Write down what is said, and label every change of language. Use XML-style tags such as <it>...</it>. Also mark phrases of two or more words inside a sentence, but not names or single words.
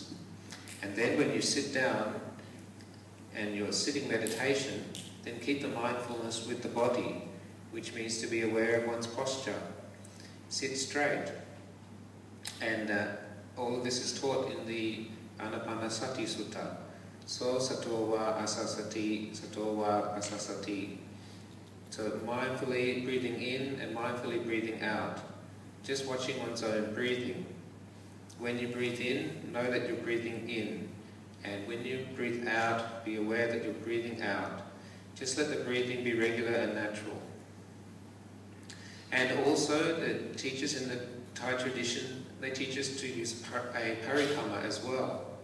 <en>And then when you sit down and you're sitting meditation, then keep the mindfulness with the body, which means to be aware of one's posture. Sit straight. And all of this is taught in the Anapanasati Sutta.</en> <pi>So sato wa asasati, sato wa asasati.</pi> <en>So mindfully breathing in and mindfully breathing out. Just watching one's own breathing. When you breathe in, know that you're breathing in. And when you breathe out, be aware that you're breathing out. Just let the breathing be regular and natural. And also, the teachers in the Thai tradition, they teach us to use a parikamma as well.</en>